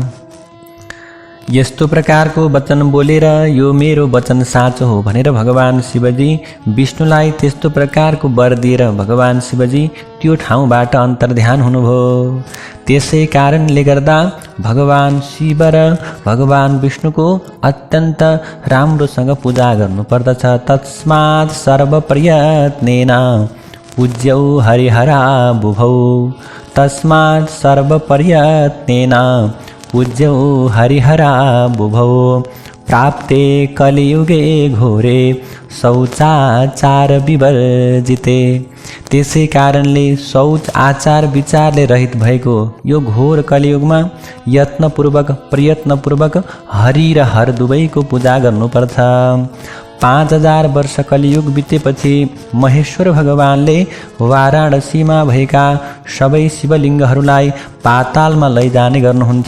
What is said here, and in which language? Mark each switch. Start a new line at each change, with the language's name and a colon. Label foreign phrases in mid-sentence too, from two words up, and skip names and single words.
Nepali: यस्तो प्रकारको वचन बोलेर यो मेरो वचन साँचो हो भनेर भगवान शिवजी विष्णुलाई त्यस्तो प्रकारको वर दिएर भगवान शिवजी त्यो ठाउँबाट अन्तर्ध्यान हुनुभयो। त्यसै कारणले गर्दा भगवान शिव र भगवान विष्णुको अत्यन्त राम्रोसँग पूजा गर्नुपर्दछ।
Sanskrit: तस्मात् सर्वप्रयत्नेन पूज्यौ हरिहरा बुभौ, तस्मात् सर्वप्रयत्नेन पूज्यौ हरिहरा बुभौ, प्राप्ते कलियुगे घोरे शौचाचार विवर्जिते।
Nepali: त्यसै कारणले शौच आचार विचारले रहित भएको यो घोर कलियुगमा यत्नपूर्वक प्रयत्नपूर्वक हरि र हर दुवैको पूजा गर्नुपर्छ। 5000 वर्ष कलियुग बितेपछि महेश्वर भगवानले वाराणसीमा भएका सबै शिवलिङ्गहरूलाई पातालमा लैजाने गर्नुहुन्छ।